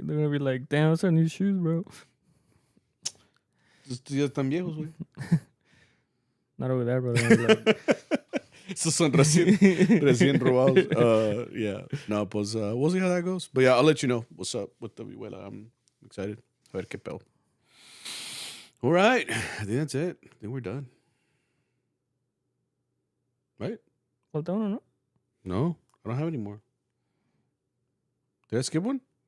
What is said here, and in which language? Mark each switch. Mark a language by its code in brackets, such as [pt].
[en] They're going to be like, damn, those are new shoes, bro. [es] Estos ya están viejos, güey. [en] Not over there, bro. Like, [es] Estos son recién robados. [en] Yeah. [es] No, pues [en] we'll see how that goes. But yeah, I'll let you know what's up with the vihuela. I'm excited. [es] A ver qué pedo. [en] All right. I think that's it. I think we're done. Right? well done or not? No, I don't have any more. Did I skip one?